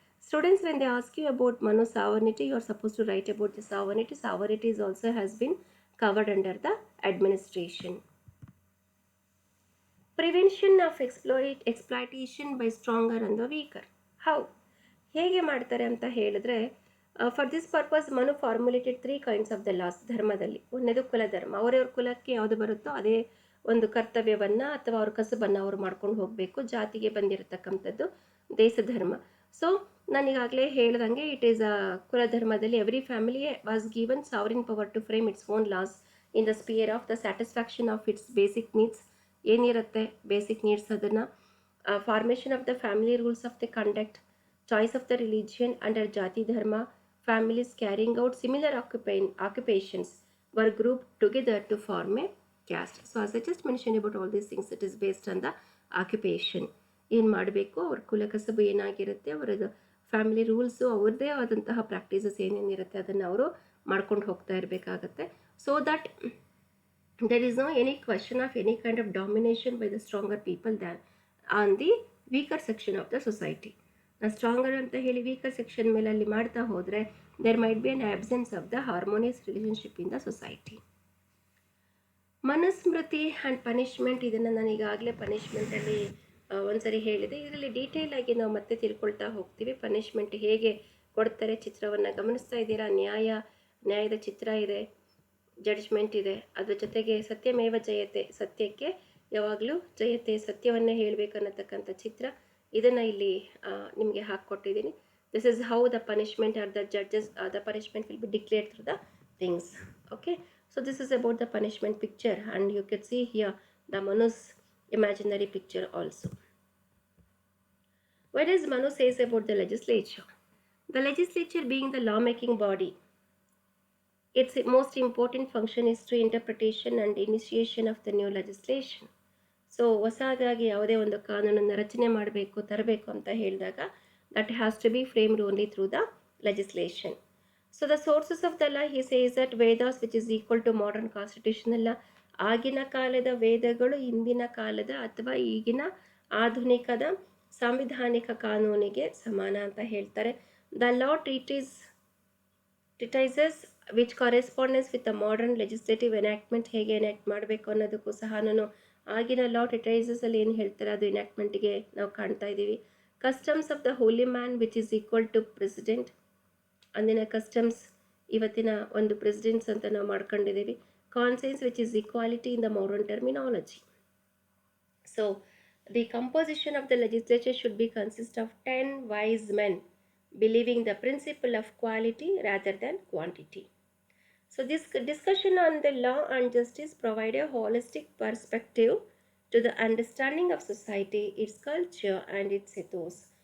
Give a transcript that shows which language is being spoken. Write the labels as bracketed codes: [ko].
[en] Students, when they ask you about Manu sovereignty, you are supposed to write about the sovereignty. Sovereignty is also has been covered under the administration. Prevention of exploitation by stronger and the weaker. How? [kn] ಹೇಗೆ ಮಾಡ್ತಾರೆ ಅಂತ ಹೇಳಿದ್ರೆ, [en] For this purpose Manu formulated 3 kinds of the laws. [kn] ಧರ್ಮದಲ್ಲಿ ಒಂದೇದು ಕುಲಧರ್ಮ. ಅವರವ್ರ ಕುಲಕ್ಕೆ ಯಾವುದು ಬರುತ್ತೋ ಅದೇ ಒಂದು ಕರ್ತವ್ಯವನ್ನು ಅಥವಾ ಅವ್ರ ಕಸಬನ್ನು ಅವರು ಮಾಡ್ಕೊಂಡು ಹೋಗಬೇಕು. ಜಾತಿಗೆ ಬಂದಿರತಕ್ಕಂಥದ್ದು ದೇಶಧರ್ಮ. [en] so [kn] ನಾನೀಗಾಗಲೇ ಹೇಳ್ದಂಗೆ [en] It is ಕುಲಧರ್ಮದಲ್ಲಿ every family was given sovereign power to frame its own laws in the sphere of the satisfaction of its basic needs. [kn] ಏನಿರುತ್ತೆ [en] Basic needs, ಅದನ್ನು formation of the family rules of the conduct, choice of the religion under jati dharma, families carrying out similar occupations were grouped together to form a caste. So as I just mentioned about all these things, it is based on the occupation. [kn] ಏನು ಮಾಡಬೇಕು, ಅವ್ರ ಕುಲಕಸಬು ಏನಾಗಿರುತ್ತೆ, ಅವರದ್ದು family rules, ಅವ್ರದ್ದೇ ಆದಂತಹ practices ಏನೇನಿರುತ್ತೆ ಅದನ್ನು ಅವರು ಮಾಡ್ಕೊಂಡು ಹೋಗ್ತಾ ಇರಬೇಕಾಗತ್ತೆ. [en] So that there is no any question of any kind of domination by the stronger people than on the weaker section of the society. Stronger [kn] ಅಂತ ಹೇಳಿ [en] weaker section [kn] ಮೇಲೆ ಅಲ್ಲಿ ಮಾಡ್ತಾ ಹೋದರೆ [en] There might be an absence of the harmonious relationship in the society. [kn] Manusmriti and punishment, ಇದನ್ನು ನಾನು ಈಗಾಗಲೇ ಪನಿಷ್ಮೆಂಟಲ್ಲಿ ಒಂದ್ಸರಿ ಹೇಳಿದೆ. ಇದರಲ್ಲಿ ಡೀಟೇಲ್ ಆಗಿ ನಾವು ಮತ್ತೆ ತಿಳ್ಕೊಳ್ತಾ ಹೋಗ್ತೀವಿ. ಪನಿಷ್ಮೆಂಟ್ ಹೇಗೆ ಕೊಡ್ತಾರೆ ಚಿತ್ರವನ್ನು ಗಮನಿಸ್ತಾ ಇದ್ದೀರಾ. ನ್ಯಾಯದ ಚಿತ್ರ ಇದೆ, ಜಡ್ಜ್ಮೆಂಟ್ ಇದೆ, ಅದ್ರ ಜೊತೆಗೆ ಸತ್ಯಮೇವ ಜಯತೆ, ಸತ್ಯಕ್ಕೆ ಯಾವಾಗಲೂ ಜಯತೆ, ಸತ್ಯವನ್ನೇ ಹೇಳಬೇಕನ್ನತಕ್ಕಂಥ ಚಿತ್ರ, ಇದನ್ನು ಇಲ್ಲಿ ನಿಮಗೆ ಹಾಕ್ಕೊಟ್ಟಿದ್ದೀನಿ. [en] This is how the punishment are the judges, the punishment will be declared through the things. Okay, so this is about the punishment picture and you can see here the Manu's imaginary picture also. What does Manu says about the legislature? The legislature being the law-making body, its most important function is to interpretation and initiation of the new legislation. [kn] So ಹೊಸದಾಗಿ ಯಾವುದೇ ಒಂದು ಕಾನೂನನ್ನು ರಚನೆ ಮಾಡಬೇಕು, ತರಬೇಕು ಅಂತ ಹೇಳಿದಾಗ [en] That has to be framed only through the legislation. So the sources of the law, he says that Vedas which is equal to modern constitution ಅಲ್ಲ. [kn] ಆಗಿನ ಕಾಲದ ವೇದಗಳು ಇಂದಿನ ಕಾಲದ ಅಥವಾ ಈಗಿನ ಆಧುನಿಕದ ಸಾಂವಿಧಾನಿಕ ಕಾನೂನಿಗೆ ಸಮಾನ ಅಂತ ಹೇಳ್ತಾರೆ. [en] the law treatises which correspondence with the modern legislative enactment, [kn] ಹೇಗೆ ಎನಾಕ್ಟ್ ಮಾಡಬೇಕು ಅನ್ನೋದಕ್ಕೂ ಸಹ ನಾನು ಆಗಿನ ಲಾ ಟ್ರೀಟೈಸಸಲ್ಲಿ ಏನು ಹೇಳ್ತಾರೆ ಅದು ಎನಾಕ್ಟ್ಮೆಂಟ್ಗೆ ನಾವು ಕಾಣ್ತಾ ಇದ್ದೀವಿ. [en] customs of the holy man which is equal to president, [kn] ಅಂದಿನ ಕಸ್ಟಮ್ಸ್ ಇವತ್ತಿನ ಒಂದು ಪ್ರೆಸಿಡೆಂಟ್ಸ್ ಅಂತ ನಾವು ಮಾಡ್ಕೊಂಡಿದ್ದೀವಿ. [en] Conscience which is equality in the modern terminology. So the composition of the legislature should be consist of 10 wise men believing the principle of quality rather than quantity. So this discussion on the law and justice provide a holistic perspective to the understanding of society, its culture and its ethos.